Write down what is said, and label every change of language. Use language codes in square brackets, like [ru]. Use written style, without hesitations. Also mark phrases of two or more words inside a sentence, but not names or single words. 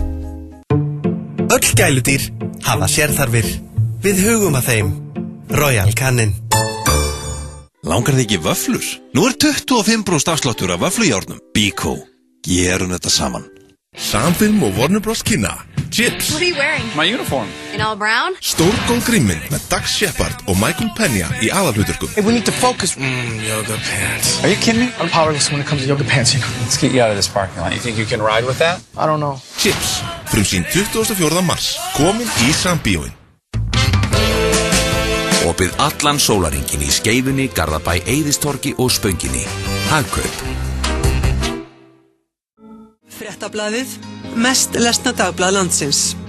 [is] Öll gæludýr hafa sérþarfir. Við hugum að þeim. Royal Canin. Langar þig ekki vöflur? Nú er 25% afsláttur af vöflujárnum. Biko. Gerum þetta saman. Samfilm og Warner Bros. Kynna Chips. [en] What are you wearing? My uniform. In all brown? [is] Stórgóð gríminn með Dax Shepard og Michael Peña í aðalhlutverkum. [en] Hey, we need to focus. Yoga pants. Are you kidding me? I'm powerless when it comes to yoga pants, you know. Let's get you out of this parking lot. You think you can ride with that? I don't know. Chips. [is] frumsýnd 24. mars, komin í Sambíóin. Opið allan sólaringin í Skeifunni, Garðabæ, Eiðistorgi og Spönginni. Hagkaup. Fréttablaðið, mest lesna dagblað landsins.